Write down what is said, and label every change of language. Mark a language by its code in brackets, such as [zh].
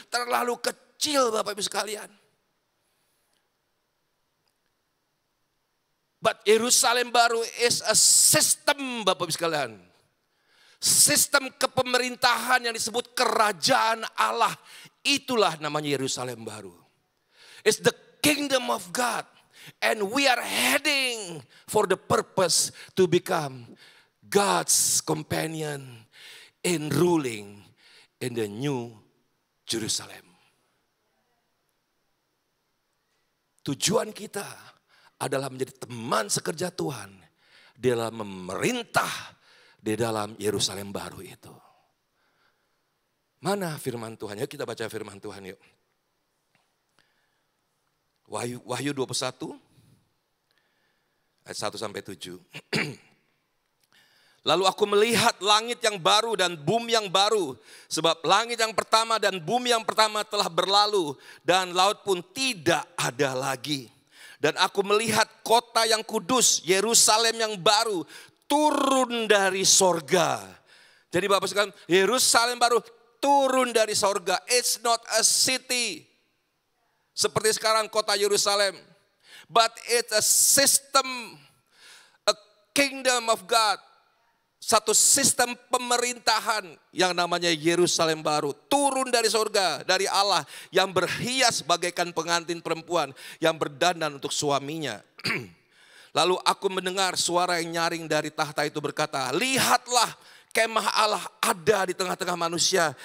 [id] Terlalu kecil Bapak Ibu sekalian. [en] But [id] Yerusalem baru [en] is a system [id] Bapak Ibu sekalian. Sistem kepemerintahan yang disebut kerajaan Allah. Itulah namanya Yerusalem baru. [en] It's the kingdom of God. And we are heading for the purpose to become God's companion in ruling in the new Jerusalem. [id] Tujuan kita adalah menjadi teman sekerja Tuhan dalam memerintah di dalam Yerusalem baru itu. Mana firman Tuhan? Yuk kita baca firman Tuhan yuk. Wahyu 21 ayat 1 sampai 7. Lalu aku melihat langit yang baru dan bumi yang baru. Sebab langit yang pertama dan bumi yang pertama telah berlalu. Dan laut pun tidak ada lagi. Dan aku melihat kota yang kudus, Yerusalem yang baru, turun dari sorga. Jadi Bapak sekalian, Yerusalem baru turun dari sorga. [en] It's not a city. [id] Seperti sekarang kota Yerusalem. [en] But it's a system, a kingdom of God. [id] Satu sistem pemerintahan yang namanya Yerusalem baru. Turun dari sorga, dari Allah yang berhias bagaikan pengantin perempuan yang berdandan untuk suaminya. Lalu aku mendengar suara yang nyaring dari tahta itu berkata, lihatlah kemah Allah ada di tengah-tengah manusia.